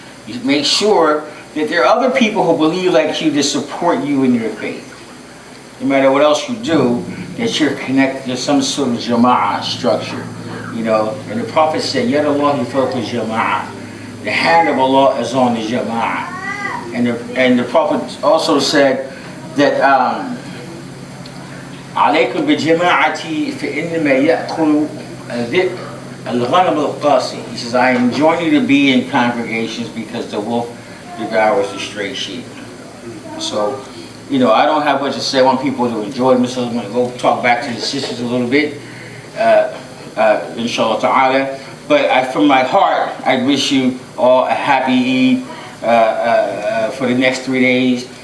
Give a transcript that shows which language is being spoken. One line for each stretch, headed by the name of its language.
English: You make sure that there are other people who believe like you to support you in your faith. No matter what else you do, that you're connected to some sort of jama'ah structure. You know, and the Prophet said,
Arabic: Yad Allah fawqa jama'ah.
English: The hand of Allah is on the jama'ah. And the Prophet also said that
Arabic: عليكم بجماعتي فإنما يأكل الذئب الغنم القاسي.
English: He says, I enjoin you to be in congregations because the wolf devours the stray sheep. So, you know, I don't have much to say. I want people to enjoy themselves. I'm going to go talk back to the sisters a little bit, inshallah ta'ala. But from my heart, I wish you all a happy Eid for the next 3 days.